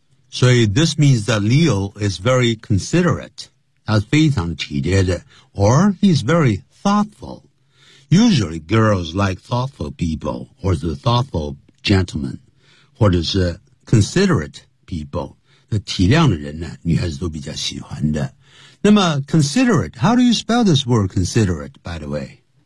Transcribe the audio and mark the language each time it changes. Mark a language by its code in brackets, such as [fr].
[zh] 所以 [en] this means that Leo is very considerate [zh] 他非常体贴的 [en] or he's very thoughtfulUsually, girls like thoughtful people, or the thoughtful gentlemen, or the considerate people. [zh] 那体谅的人呢，女孩子都比较喜欢的。那么 [en] considerate, how do you spell this word considerate, by the way?